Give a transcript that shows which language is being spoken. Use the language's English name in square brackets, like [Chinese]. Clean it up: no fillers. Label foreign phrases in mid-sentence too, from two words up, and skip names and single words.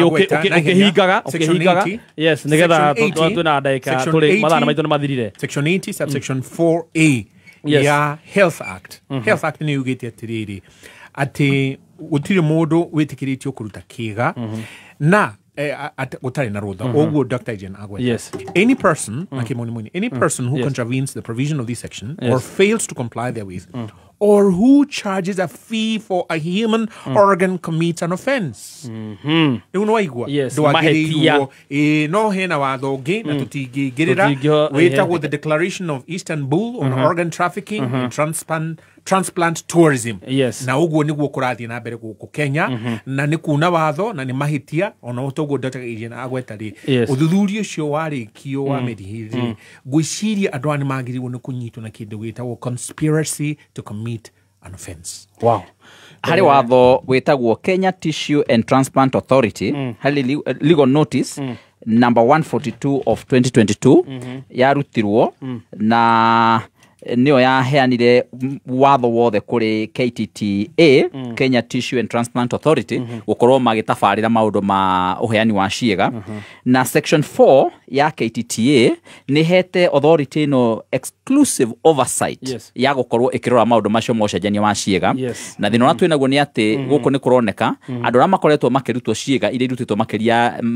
[Kikuyu] ũkĩhingaga yes nĩgetha twĩna ndagĩka tũrĩ mathaa maitũ nĩ mathirire section 80 subsection 4A ya Health Act Health Act nĩ yugĩte atĩrĩrĩ atĩ gũtirĩ mũndũ wĩtĩkĩrĩtio kũruta kĩga na gũtarĩ na rũtha ũguo Dr. Adrian agweta [English] any person any person who contravenes the provision of this section or fails to comply therewith or who charges a fee for a human organ commits an offense [Kikuyu] rĩu no waigua ndwagĩrĩirwo no hena watho ũngĩ na tũtingĩingĩrĩra wĩtagwo the Declaration of Istanbul on organ trafficking and transplant tourism na ũguo nĩguo kũrathiĩ na mbere gũkũ Kenya na nĩ kuna watho na nĩ mahĩtia ona ũtoguo Dr. Adrian agweta rĩ ũthuthuria ũcio warĩkio wa Medihill rĩ ngwĩciria andũ aya nĩ magĩrĩirwo nĩ kũnyitwo na kĩndũ gĩtagwo [English] conspiracy to commit an offense [Kikuyu] harĩ watho wĩtagwo Kenya Tissue and Transplant Authority harĩ legal notice number 142 of 2022 yarutirwo na nĩyo yaheanire watho wothe kũrĩ KTTA Kenya Tissue and Transplant Authority gũkorwo magĩtabarĩra maũndũ ma ũheani wa ciĩga na section 4 ya KTTA nĩ hete authority no [English] exclusive oversight [Kikuyu] ya gũkorwo ĩkĩrora maũndũ macio ma ũcenjania wa ciĩga na thĩna ũrĩa twĩnaguo nĩ atĩ gũkũ nĩ kũroneka andũ arĩa makoretwo makĩrutwo ciĩga iria irutĩtwo makĩria